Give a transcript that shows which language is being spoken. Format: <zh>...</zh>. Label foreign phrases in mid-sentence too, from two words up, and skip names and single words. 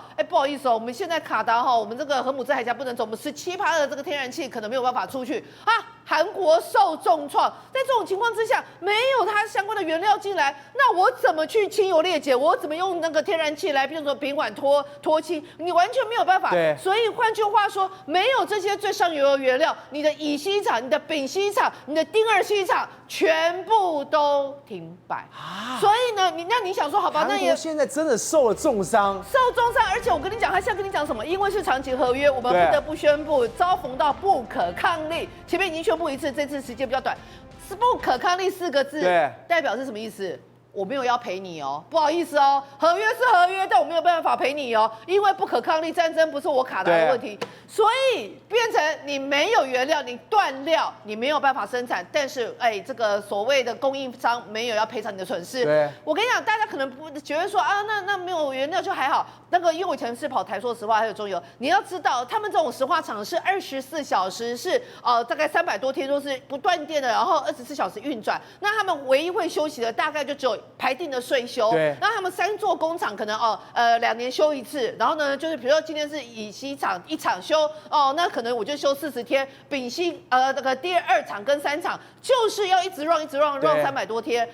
<zh>不好意思我們現在卡達我們這個荷姆茲海峽不能走，我們17%的這個天然氣可能沒有辦法出去啊。韓國受重創，在這種情況之下，沒有它相關的原料進來，那我怎麼去清油裂解？我怎麼用那個天然氣來，比如說丙烷脫氫？你完全沒有辦法。所以換句話說，沒有這些最上游的原料，你的乙烯廠、你的丙烯廠、你的丁二烯廠全部都停擺所以呢，你想說好吧？那也現在真的受了重傷，而且我跟你講，他现在跟你講什麼？因為是長期合約，我們不得不宣布遭逢到不可抗力。前面已經宣布一次，這次時間比較短，是不可抗力4個字，代表是什麼意思？我沒有要賠你不好意思合約是合約，但我沒有辦法賠你因為不可抗力戰爭不是我卡達的問題，所以變成你沒有原料，你斷料，你沒有辦法生產，但是這個所謂的供應商沒有要賠償你的損失。我跟你講，大家可能不覺得說那沒有原料就還好，因為我以前是跑台塑石化還有中油，你要知道他們這種石化廠是24小時是大概 300多天都是不斷電的，然後24小時運轉，那他們唯一會休息的大概就只有排定的稅休。對。那他們3座工廠可能2年休一次，然後呢，就是比如說今天是乙烯廠1場休那可能我就休40天，丙烯那個第2場跟3場就是要一直 run 300多天。</zh>